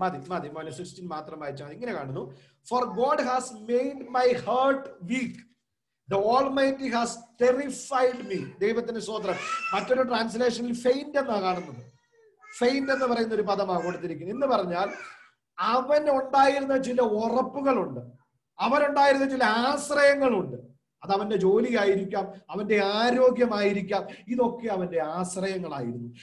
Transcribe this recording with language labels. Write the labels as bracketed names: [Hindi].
[Malayalam] മതി മോനെ, 16 മാത്രം വായിച്ചാൽ ഇങ്ങനെ കാണുന്നു. [English] For God has made my heart weak. The Almighty has terrified me. [Malayalam] ദൈവത്തിന് സ്തോത്രം. മറ്റൊരു ട്രാൻസ്ലേഷനിൽ ഫെയിന്റ് എന്നാണ് കാണുന്നത്. ഫെയിന്റ് എന്ന് പറയുന്ന ഒരു പദമാണ് കൊടുത്തിരിക്കുന്നത്. എന്ന് പറഞ്ഞാൽ അവനുണ്ടായിരുന്ന ചില ഉറപ്പുകളുണ്ട്, അവനുണ്ടായിരുന്ന ചില ആശ്രയങ്ങളുണ്ട്. അത് അവന്റെ ജോലിയായിരിക്കാം, അവന്റെ ആരോഗ്യമായിരിക്കാം, ഇതൊക്കെ അവന്റെ ആശ്രയങ്ങളായിരുന്നു.